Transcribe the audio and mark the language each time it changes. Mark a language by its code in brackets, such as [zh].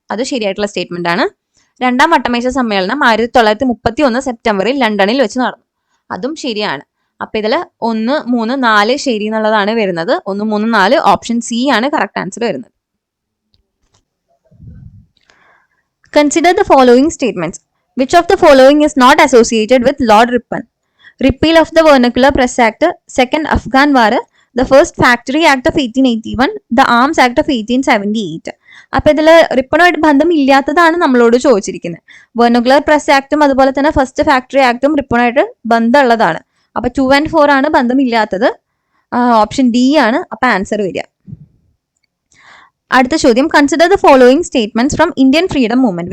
[ml] അത് ശരിയായിട്ടുള്ള സ്റ്റേറ്റ്മെന്റ് ആണ്. രണ്ടാം വട്ടമേശ സമ്മേളനം 1931 സെപ്റ്റംബറിൽ ലണ്ടനിൽ വെച്ച് നടന്നു. അതും ശരിയാണ്. അപ്പൊ ഇതിൽ 1, 3, 4 ശരി എന്നുള്ളതാണ് വരുന്നത്. 1, 3, 4 ഓപ്ഷൻ C ആണ് കറക്റ്റ് ആൻസർ വരുന്നത്. [en] Consider the following statements. Which of the following is not associated with Lord Ripon? Repeal of the Vernacular Press Act, Second Afghan War, the First Factory Act of 1881, the Arms Act of 1878. [ml] അപ്പൊ ഇതിൽ റിപ്പണുമായിട്ട് ബന്ധം ഇല്ലാത്തതാണ് നമ്മളോട് ചോദിച്ചിരിക്കുന്നത്. Vernacular press ആക്ടും അതുപോലെ തന്നെ first factory ആക്ടും റിപ്പണുമായിട്ട് ബന്ധമുള്ളതാണ്. അപ്പൊ 2 and 4 ആണ് ബന്ധമില്ലാത്തത്. ഓപ്ഷൻ D ആണ് അപ്പൊ ആൻസർ വരിക. അടുത്ത ചോദ്യം, [en] Consider the following statements from Indian freedom movement.